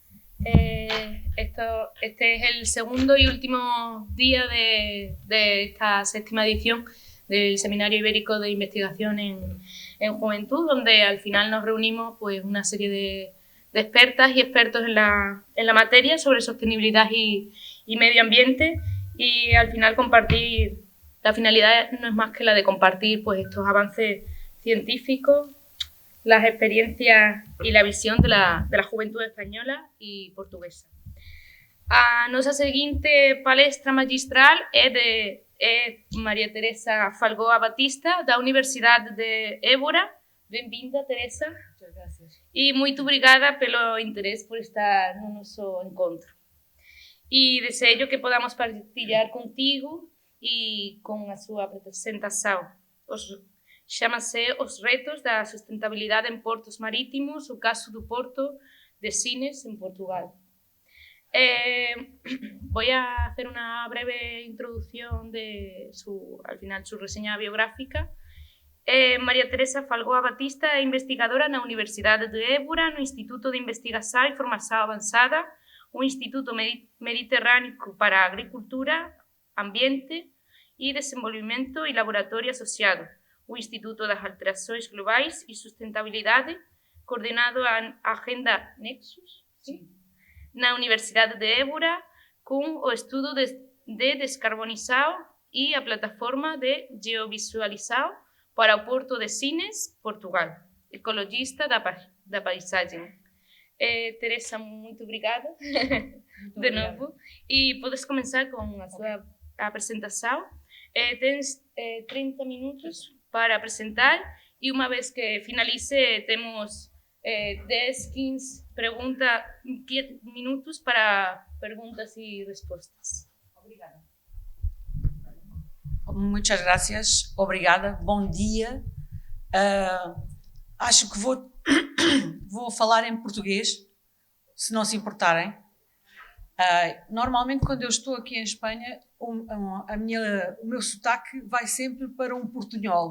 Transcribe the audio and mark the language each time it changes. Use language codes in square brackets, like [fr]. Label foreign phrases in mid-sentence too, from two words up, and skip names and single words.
[es] Este es el segundo y último día de esta séptima edición del Seminario Ibérico de Investigación en Juventud, donde al final nos reunimos pues, una serie de expertas y expertos en la materia sobre sostenibilidad y medio ambiente, y al final compartir. La finalidad no es más que la de compartir pues, estos avances científicos, las experiencias y la visión de la juventud española e portuguesa. [gl] A nosa seguinte palestra magistral é María Teresa Falgoa Batista, da Universidade de Évora. Benvinda, Teresa. [es] Muchas gracias. [gl] E moito obrigada pelo interés por estar no noso encontro. E desejo que podamos partilhar contigo e con a súa presentación. Chámase Os retos da sustentabilidade en portos marítimos, o caso do porto de Sines, en Portugal. [es] Voy a hacer una breve introducción de al final, su reseña biográfica. [gl] María Teresa Falgoa Batista é investigadora na Universidade de Évora, no Instituto de Investigación e Formación Avanzada, o Instituto Mediterráneo para a Agricultura, Ambiente e Desenvolvimento e Laboratorio Asociado, o Instituto das Alterações Globais e Sustentabilidade, coordenado a Agenda Nexus, [es] Sí. [gl] na Universidade de Évora, con o estudo de descarbonización e a plataforma de geovisualización para o Porto de Sines, Portugal, ecologista da paisagem. [pt] Teresa, muito obrigada de novo. E podes começar com a sua apresentação. Tens 30 minutos para apresentar e uma vez que finalice temos 10, 15 minutos para perguntas e respostas. Obrigada. [es] Muchas gracias. [pt] Obrigada. Bom dia. Acho que vou falar em português, se não se importarem. Normalmente, quando eu estou aqui em Espanha, o meu sotaque vai sempre para um portunhol.